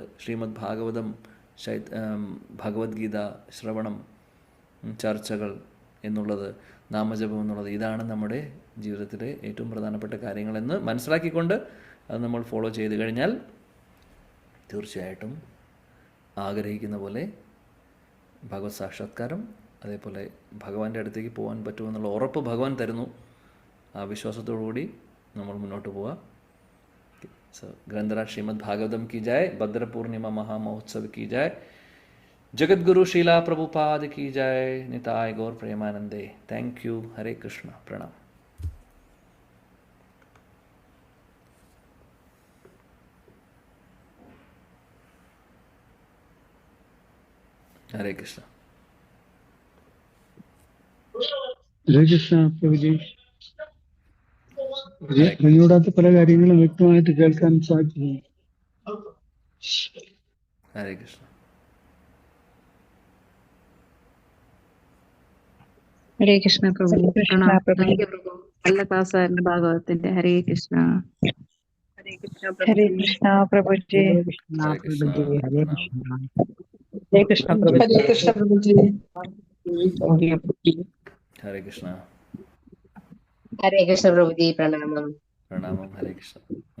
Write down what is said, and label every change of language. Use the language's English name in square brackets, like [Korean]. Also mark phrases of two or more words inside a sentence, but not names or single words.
[Malayalam] ശ്രീമദ് ഭാഗവതം, ഭഗവത്ഗീത ശ്രവണം, ചർച്ചകൾ എന്നുള്ളത്, നാമജപം എന്നുള്ളത്, ഇതാണ് നമ്മുടെ ജീവിതത്തിലെ ഏറ്റവും പ്രധാനപ്പെട്ട കാര്യങ്ങളെന്ന് മനസ്സിലാക്കിക്കൊണ്ട് അത് നമ്മൾ ഫോളോ ചെയ്ത് കഴിഞ്ഞാൽ തീർച്ചയായിട്ടും ആഗ്രഹിക്കുന്ന പോലെ ഭഗവത് സാക്ഷാത്കാരം, അതേപോലെ ഭഗവാന്റെ അടുത്തേക്ക് പോകാൻ പറ്റുമെന്നുള്ള ഉറപ്പ് ഭഗവാൻ തരുന്നു. ആ വിശ്വാസത്തോടുകൂടി നമ്മൾ മുന്നോട്ട് പോവുക. [Hindi] ग्रंथराज श्रीमद् भागवतम की जय, भद्र पूर्णिमा महामहोत्सव की जय, जगद्गुरु शीला प्रभुपाद की जय, निताय गौर प्रेमानंदे. [English] thank you. [Hindi] हरे कृष्ण. प्रणाम. हरे कृष्ण. [Malayalam] ഹരേ കൃഷ്ണ പ്രഭുജി. അറിഞ്ഞൂടാത്ത പല കാര്യങ്ങളും വ്യക്തമായിട്ട് കേൾക്കാൻ സാധിക്കുന്നു. [Hindi] हरे कृष्ण. [Malayalam] ഹരേ കൃഷ്ണ പ്രഭു. നല്ല ക്ലാസ്സായിരുന്നു ഭാഗവതത്തിന്റെ. ഹരേ കൃഷ്ണ. ഹരേ കൃഷ്ണ പ്രഭുജി. ഹരേ കൃഷ്ണ [Hindi] हरे कृष्ण. [Malayalam] പ്രഭുജി. ഹരേ [Hindi] प्रणाम. [Malayalam] കൃഷ്ണ. ഹരേ കൃഷ്ണ പ്രഭുജി. ഹരേ കൃഷ്ണ പ്രഭുജി. [Hindi] हरे कृष्ण. [Malayalam] ഹരേ കൃഷ്ണ പ്രഭുജി. പ്രണാമം. [Hindi] प्रणाम. हरे कृष्ण.